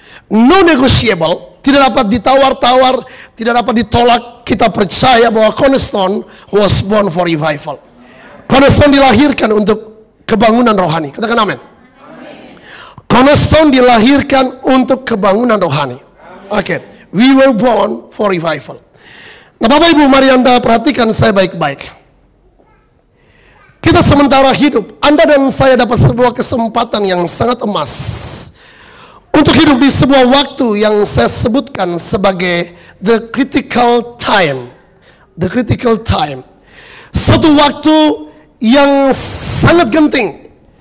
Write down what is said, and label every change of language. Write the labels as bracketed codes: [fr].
[id] Non-negotiable, tidak dapat ditawar-tawar, tidak dapat ditolak. Kita percaya bahwa [en] Cornerstone was born for revival. [id] Cornerstone dilahirkan untuk kebangunan rohani. Katakan amin. Cornerstone dilahirkan untuk kebangunan rohani. Oke, [en] we were born for revival. [id] Nah, Bapak Ibu, mari Anda perhatikan saya baik-baik. Kita sementara hidup, Anda dan saya dapat sebuah kesempatan yang sangat emas untuk hidup di sebuah waktu yang saya sebutkan sebagai the critical time. The critical time. Satu waktu yang sangat genting.